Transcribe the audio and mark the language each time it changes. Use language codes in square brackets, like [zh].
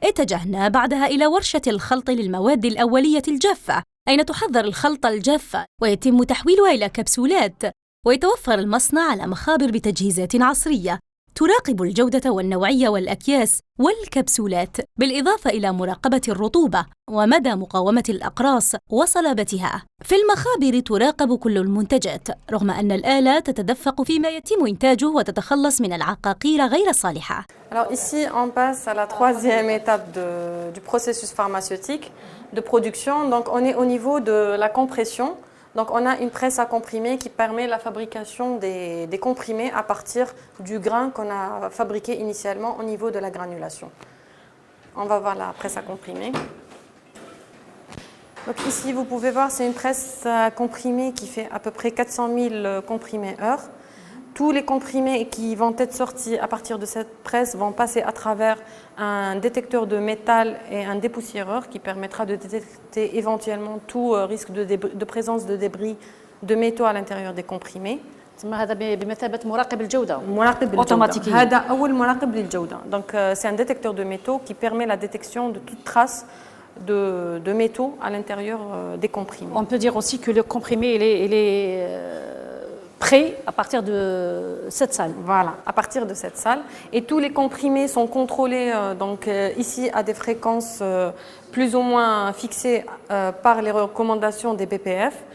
[ar] اتجهنا بعدها إلى ورشة الخلط للمواد الأولية الجافة، أين تحضر الخلطة الجافة ويتم تحويلها إلى كبسولات، ويتوفر المصنع على مخابر بتجهيزات عصرية تراقب الجودة والنوعية والأكياس والكبسولات، بالإضافة إلى مراقبة الرطوبة ومدى مقاومة الأقراص وصلابتها. في المخابر تراقب كل المنتجات، رغم أن الآلة تتدفق فيما يتم إنتاجه وتتخلص من العقاقير غير الصالحة. [fr] Alors ici, on passe à la troisième étape du processus pharmaceutique de production. Donc on est au niveau de la compression. Donc on a une presse à comprimer qui permet la fabrication des comprimés à partir du grain qu'on a fabriqué initialement au niveau de la granulation. On va voir la presse à comprimer. Donc ici, vous pouvez voir, c'est une presse à comprimer qui fait à peu près 400 000 comprimés heure. Tous les comprimés qui vont être sortis à partir de cette presse vont passer à travers un détecteur de métal et un dépoussiéreur qui permettra de détecter éventuellement tout risque de présence de débris de métaux à l'intérieur des comprimés. [ar] هذا بمثابة مراقب الجودة أوتوماتيكي. هذا أول مراقب للجودة. [fr] Donc c'est un détecteur de métaux qui permet la détection de toute trace de métaux à l'intérieur des comprimés. On peut dire aussi que le comprimé il est prêt à partir de cette salle. Voilà, à partir de cette salle. Et tous les comprimés sont contrôlés ici à des fréquences plus ou moins fixées par les recommandations des BPF.